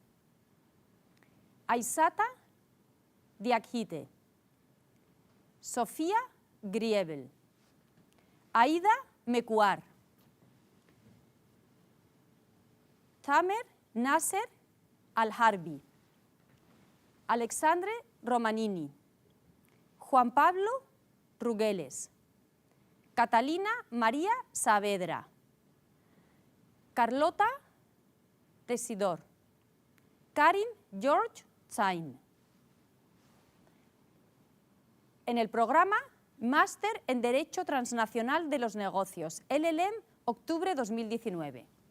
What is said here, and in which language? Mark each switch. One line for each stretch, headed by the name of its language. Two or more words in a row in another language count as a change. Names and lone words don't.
Spanish: Aisata Diakhite, Sofía Griebel, Aida Mecuar, Tamer Nasser Al-Harbi, Alexandre Romanini, Juan Pablo Rugeles. Catalina María Saavedra. Carlota Tesidor. Karin George Zain. En el programa Máster en Derecho Transnacional de los Negocios, LLM, octubre 2019.